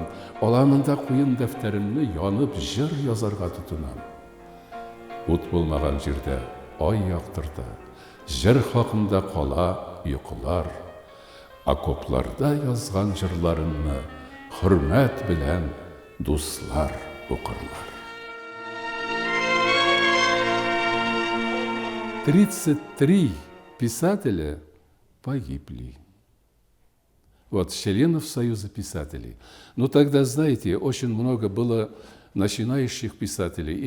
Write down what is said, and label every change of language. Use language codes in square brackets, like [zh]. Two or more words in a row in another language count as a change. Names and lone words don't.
[tt] Аламын да куен дәфтәремне янып җыр язарга тотынам. Ут булмаган җирдә ай яктырта. Җыр хакында кала йокылар. Окопларда язган җырларымны hürmet bilen dostlar okurlar. [ru] 33 писателя погибли. Вот, членов Союза писателей. Но тогда, знаете, очень много было начинающих писателей.